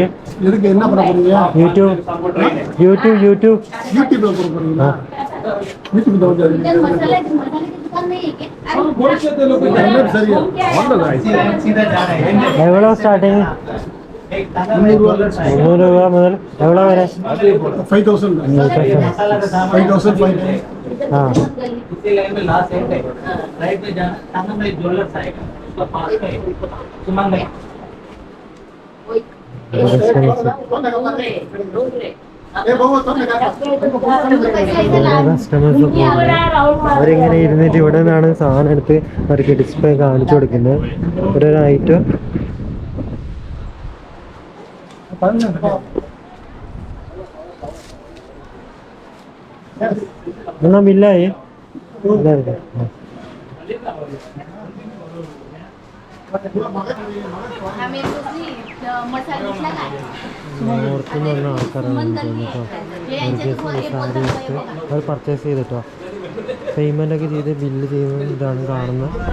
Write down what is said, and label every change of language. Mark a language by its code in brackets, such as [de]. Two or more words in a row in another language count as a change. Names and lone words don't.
[ta] இதுக்கு என்ன பண்ண போறீங்க? യൂട്യൂബ് யூடியூப்ல போட போறீங்களா? யூடியூப்ல வந்து எவ்வளோ ஸ்டார்ட்டிங்? [ml] 300 രൂപ മുതൽ എവ്വളോ വരെ? 5000 ആ [hi] इसी लाइन में लास्ट एंड है, राइट में जाना, सामने में ज्वेलर्स आएगा, उसका पास में सुमन में [ml] കസ്റ്റമേഴ്സ് അവരിങ്ങനെ ഇരുന്നിട്ട് ഇവിടെ നിന്നാണ് സാധനം എടുത്ത് അവർക്ക് ഡിസ്പ്ലേ കാണിച്ചു കൊടുക്കുന്നത്. ഒരു ഐറ്റം എന്നാ ബില്ലായി പുറത്തുനിന്ന് വന്ന ആൾക്കാരാണ് തോന്നുന്നു സാരി എടുത്ത് അവർ പർച്ചേസ് ചെയ്തിട്ടോ പേയ്മെൻ്റൊക്കെ ചെയ്ത് ബില്ല് ചെയ്യുന്നത് ഇതാണ് കാണുന്നത്.